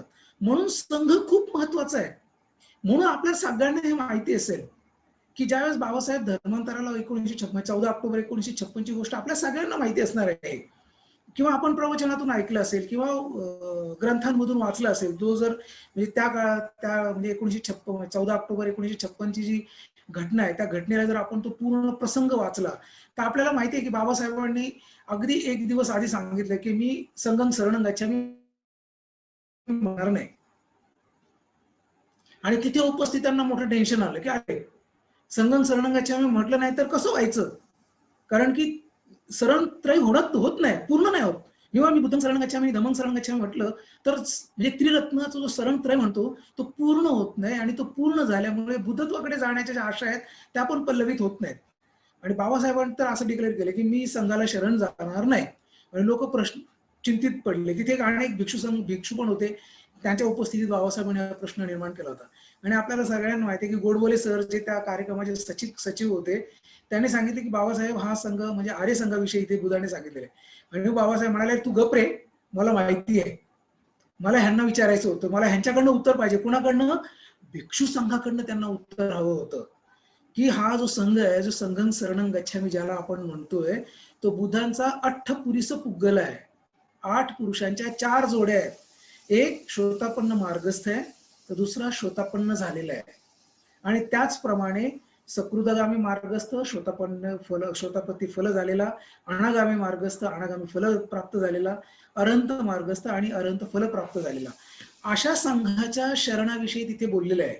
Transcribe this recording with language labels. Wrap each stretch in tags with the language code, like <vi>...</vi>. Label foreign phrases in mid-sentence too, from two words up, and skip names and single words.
<mr>म्हणून संघ खूप महत्वाचा आहे. म्हणून आपल्या सगळ्यांना हे माहिती असेल की ज्यावेळेस बाबासाहेब धर्मांतराला 1956 14 ऑक्टोबर 1956 ची गोष्ट आपल्या सगळ्यांना माहिती असणार आहे, किंवा आपण प्रवचनातून ऐकलं असेल किंवा ग्रंथांमधून वाचलं असेल. जो जर म्हणजे त्या काळात, त्या म्हणजे 1956 14 ऑक्टोबर 1956 ची जी घटना आहे, त्या घटनेला जर आपण तो पूर्ण प्रसंग वाचला, तर आपल्याला माहिती आहे की बाबासाहेबांनी अगदी एक दिवस आधी सांगितलं की मी</mr> <pi>संघं शरणं गच्छामी</pi> <mr>म्हणणार नाही. आणि तिथे उपस्थितांना मोठं टेन्शन आलं की अरे,</mr> <pi>संघं शरणं गच्छामी</pi> <mr>म्हटलं नाही तर कसं व्हायचं, कारण की शरण त्रय होत नाही, पूर्ण नाही होत. जेव्हा मी</mr> <pi>बुद्धं शरण गच्छामी, धम्मं शरण गच्छामी</pi> <mr>म्हटलं तर म्हणजे त्रिरत्नाचा जो शरण त्रय म्हणतो तो पूर्ण होत नाही. आणि तो पूर्ण झाल्यामुळे बुद्धत्वाकडे जाण्याच्या ज्या आशा आहेत त्या पण पल्लवित होत नाहीत. आणि बाबासाहेबांनी तर असं डिक्लेअर केलं की मी संघाला शरण जाणार नाही. आणि लोक प्रश्न चिंतित पडले. तिथे एक अनेक भिक्षू पण होते, त्यांच्या उपस्थितीत बाबासाहेबांनी हा प्रश्न निर्माण केला होता. आणि आपल्याला सगळ्यांना माहिती आहे की गोडबोले सर जे त्या कार्यक्रमाचे सचिव होते, त्यांनी सांगितले की बाबासाहेब हा संघ म्हणजे आर्य संघाविषयी इथे बुद्धाने सांगितलेले. आणि बाबासाहेब म्हणाले तू गप रे, मला माहिती आहे, मला ह्यांना विचारायचं होतं, मला ह्यांच्याकडनं उत्तर पाहिजे. कुणाकडनं? भिक्षू संघाकडनं त्यांना उत्तर हवं होतं की हा जो संघ आहे, जो</mr> <pi>संघं शरणं गच्छामी</pi> <mr>ज्याला आपण म्हणतोय, तो बुद्धांचा</mr> <pi>अठ्ठपुरीस पुग्गल</pi> <mr>आहे. 8 पुरुषांच्या 4 जोड्या आहेत. एक श्रोतापन्न मार्गस्थ आहे, तर दुसरा श्रोतापन्न झालेला आहे. आणि त्याचप्रमाणे सकृदगामी मार्गस्थ, श्रोतापत्ती फल झालेला, अनागामी मार्गस्थ, अनागामी फल प्राप्त झालेला, अरंत मार्गस्थ आणि अरंत फल प्राप्त झालेला, अशा संघाच्या शरणाविषयी तिथे बोललेलं आहे.</mr>